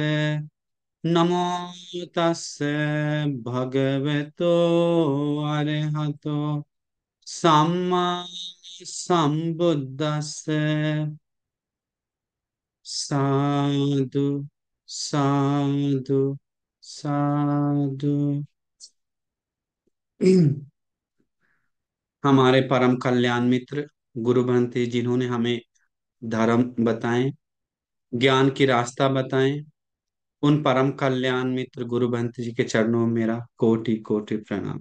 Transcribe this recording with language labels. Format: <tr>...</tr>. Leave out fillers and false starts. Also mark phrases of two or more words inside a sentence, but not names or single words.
<pi>नमो तस्से भगवतो अरहतो सम्मा सम्बुद्दस्से। साधु साधु साधु।</pi> <hi>हमारे परम कल्याण मित्र गुरु भंते जिन्होंने हमें धर्म बताएं, ज्ञान की रास्ता बताएं, उन परम कल्याण मित्र गुरु भंते जी के चरणों में मेरा कोटि कोटि प्रणाम।</hi>